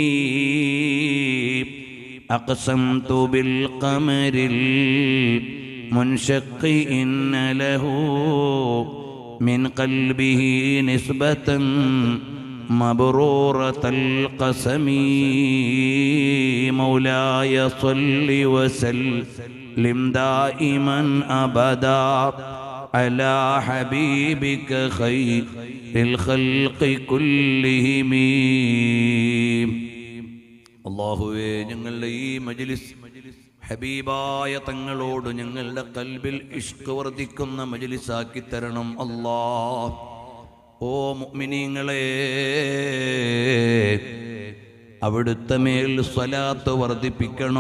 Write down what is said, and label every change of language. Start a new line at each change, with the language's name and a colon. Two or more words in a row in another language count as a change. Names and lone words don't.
Arabic: أقسمت بالقمر المنشق إن له من قلبه نسبة مبرورة القسم مولاي صلي وسلم دائما أبدا على حبيبك خير الخلق كلهم.
Malayalam: അല്ലാഹുവേ, ഞങ്ങളുടെ ഈ മജ്ലിസ് ഹബീബായ തങ്ങളോട് ഞങ്ങളുടെ കൽബിൽ ഇഷ്ക് വർദ്ധിക്കുന്ന മജ്ലിസാക്കി തരണം അല്ലാഹ്. ഓ മുഅ്മിനീങ്ങളെ, അവിടുത്തെ മേൽ സ്വലാത്ത് വർദ്ധിപ്പിക്കണം.